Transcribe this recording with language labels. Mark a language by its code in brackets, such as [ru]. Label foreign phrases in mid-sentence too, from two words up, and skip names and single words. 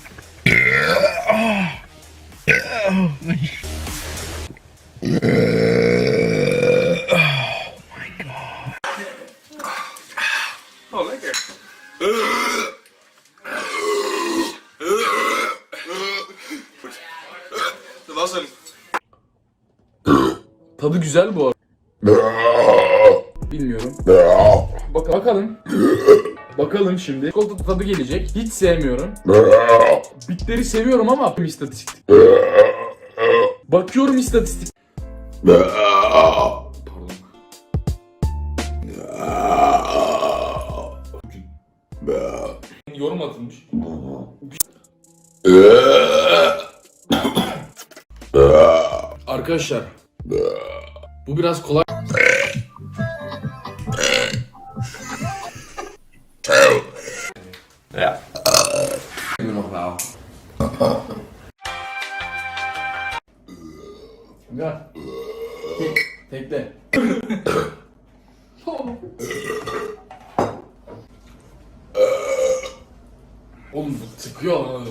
[nl] Oh, lekker. Dat was hem. [tr] Tadı güzel bu arada. Bilmiyorum. Bakalım. Bakalım şimdi. Çikolata tadı gelecek. Hiç sevmiyorum. Bitleri seviyorum ama istatistik. Bakıyorum istatistik. Pardon. Yorum atılmış. Arkadaşlar. Bu biraz kolay. [nl] Ja. Nu nog wel. Gel. [tr] Tekle. Oğlum bu sıkıyor lan adamı.